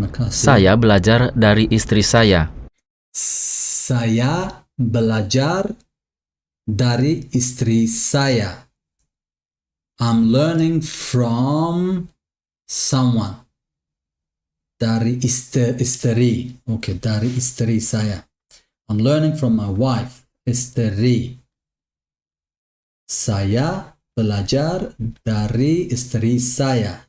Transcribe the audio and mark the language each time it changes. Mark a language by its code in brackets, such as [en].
[id] Saya belajar dari istri saya. Saya belajar dari istri saya. [en] I'm learning from someone. [id] Dari istri. Okay, dari istri saya. [en] I'm learning from my wife. [id] Istri. Saya belajar dari istri saya.